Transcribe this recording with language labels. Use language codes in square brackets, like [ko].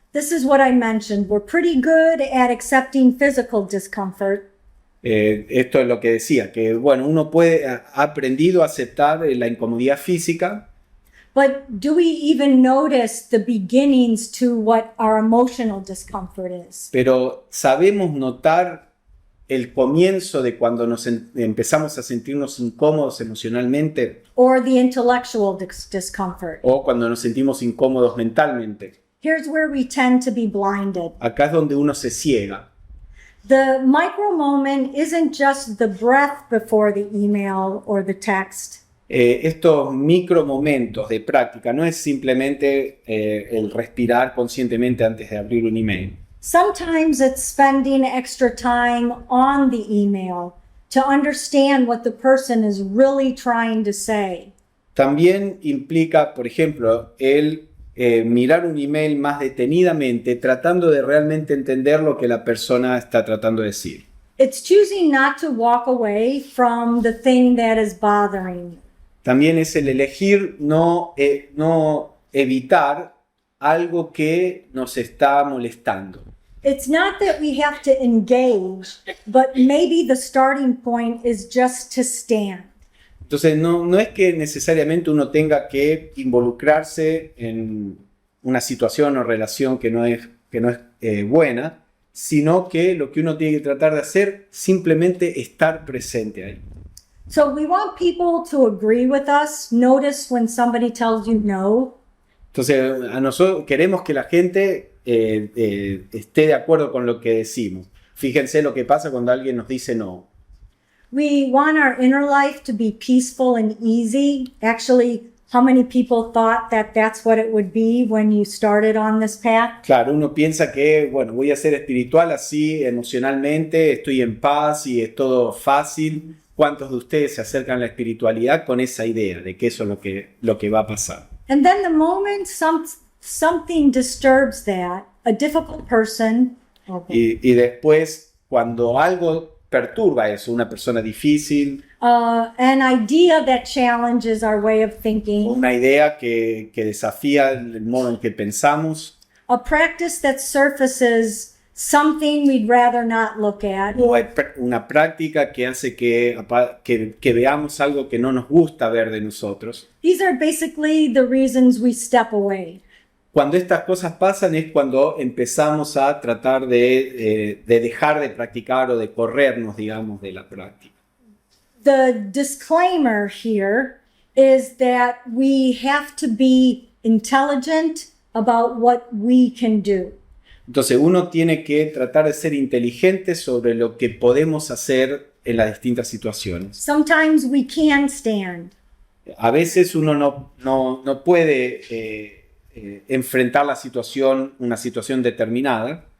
[en] This is what I mentioned. We're pretty good at accepting physical discomfort, [es] Esto es lo que decía, que bueno, uno ha aprendido a aceptar la incomodidad física, [en] but do we even notice the beginnings to what our emotional discomfort is? [es] pero sabemos notar el comienzo de cuando nos empezamos a sentirnos incómodos emocionalmente [en] Or the intellectual discomfort? [es] o cuando nos sentimos incómodos mentalmente. [en] Here's where we tend to be blinded. [es] Acá es donde uno se ciega. [en] The micro moment isn't just the breath before the email or the text. [es] Estos micro momentos de práctica no es simplemente el respirar conscientemente antes de abrir un email. [en] Sometimes it's spending extra time on the email to understand what the person is really trying to say. [es] También implica, por ejemplo, el mirar un email más detenidamente, tratando de realmente entender lo que la persona está tratando de decir. [en] It's choosing not to walk away from the thing that is bothering you. [es] También es el elegir no evitar algo que nos está molestando. [en] It's not that we have to engage, but maybe the starting point is just to stand. [es] Entonces no es que necesariamente uno tenga que involucrarse en una situación o relación que no es buena, sino que lo que uno tiene que tratar de hacer simplemente estar presente ahí. [en] So we want people to agree with us. Notice when somebody tells you no. [es] Entonces a nosotros queremos que la gente esté de acuerdo con lo que decimos. Fíjense lo que pasa cuando alguien nos dice no. [en] We want our inner life to be peaceful and easy. Actually, how many people thought that that's what it would be when you started on this path? [es] Claro, uno piensa que, bueno, voy a ser espiritual así emocionalmente, estoy en paz y es todo fácil. cuántos de ustedes se acercan a la espiritualidad con esa idea de que eso es lo que va a pasar. [en] And then the moment something disturbs that, a difficult person, [es] Y después, cuando algo perturba eso, una persona difícil, [en] an idea that challenges our way of thinking, [es] una idea que desafía el modo en que pensamos, [en] a practice that surfaces something we'd rather not look at, [es] o hay una práctica que hace que veamos algo que no nos gusta ver de nosotros. [en] these are basically the reasons we step away. [es] Cuando estas cosas pasan es cuando empezamos a tratar de dejar de practicar o de corrernos, digamos, de la práctica. [en] The disclaimer here is that we have to be intelligent about what we can do. [es] Entonces uno tiene que tratar de ser inteligente sobre lo que podemos hacer en las distintas situaciones. [en] Sometimes we can stand. [es] A veces uno no puede enfrentar una situación determinada.